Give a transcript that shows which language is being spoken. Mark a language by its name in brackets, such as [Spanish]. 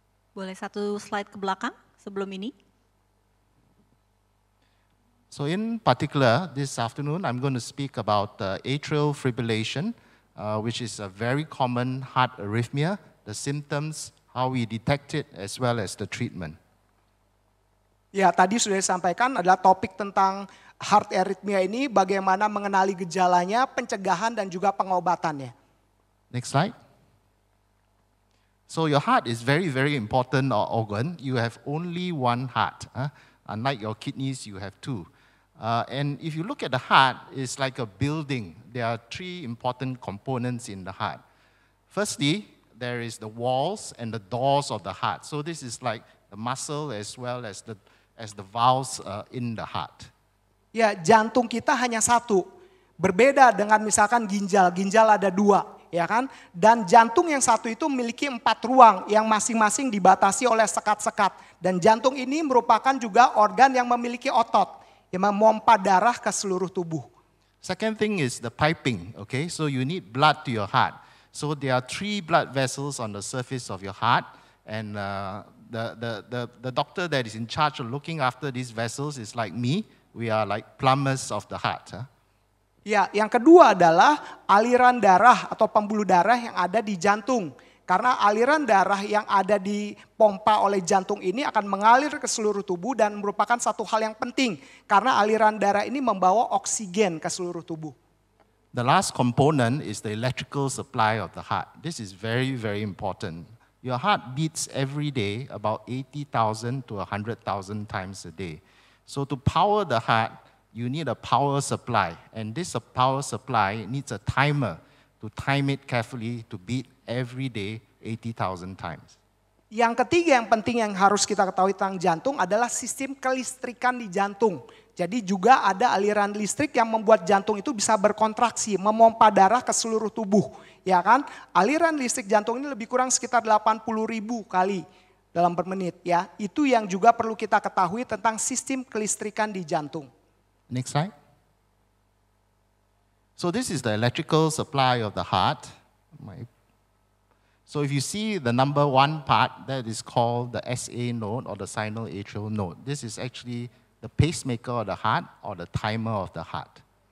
[Indonesian] Boleh satu slide ke belakang sebelum ini? [English] So in particular, this afternoon, I'm going to speak about atrial fibrillation, which is a very common heart arrhythmia, the symptoms, how we detect it, as well as the treatment. [Indonesian] Ya, tadi sudah disampaikan adalah topik tentang heart arrhythmia ini, bagaimana mengenali gejalanya, pencegahan, dan juga pengobatannya. [English] Next slide. So your heart is very, very important organ. You have only one heart. Unlike your kidneys, you have two. And if you look at the heart, it's like a building. There are three important components in the heart. Firstly, there is the walls and the doors of the heart. So this is like the muscle as well as the valves in the heart. [Indonesian] Ya, jantung kita hanya satu. Berbeda dengan misalkan ginjal. Ginjal ada dua, ya kan? Dan jantung yang satu itu memiliki 4 ruang yang masing-masing dibatasi oleh sekat-sekat. Dan jantung ini merupakan juga organ yang memiliki otot yang memompa darah ke seluruh tubuh. [English] Second thing is the piping, okay? So you need blood to your heart. So there are 3 blood vessels on the surface of your heart, and the doctor that is in charge of looking after these vessels is like me. We are like plumbers of the heart. [Indonesian] Ya, yang kedua adalah aliran darah atau pembuluh darah yang ada di jantung. Karena aliran darah yang ada di pompa oleh jantung ini akan mengalir ke seluruh tubuh dan merupakan satu hal yang penting. Karena aliran darah ini membawa oksigen ke seluruh tubuh. [English] The last component is the electrical supply of the heart. This is very, very important. Your heart beats every day about 80,000 to 100,000 times a day. So to power the heart, you need a power supply. And this power supply needs a timer to time it carefully to beat every day 80,000 times. [Indonesian] Yang ketiga yang penting yang harus kita ketahui tentang jantung adalah sistem kelistrikan di jantung. Jadi juga ada aliran listrik yang membuat jantung itu bisa berkontraksi, memompa darah ke seluruh tubuh. Ya kan? Aliran listrik jantung ini lebih kurang sekitar 80.000 kali dalam per menit. Ya. Itu yang juga perlu kita ketahui tentang sistem kelistrikan di jantung. [English] Next slide. So this is the electrical supply of the heart. So if you see the number 1 part, that is called the SA node or the sinoatrial node. This is actually the pacemaker of the heart or the timer of the heart.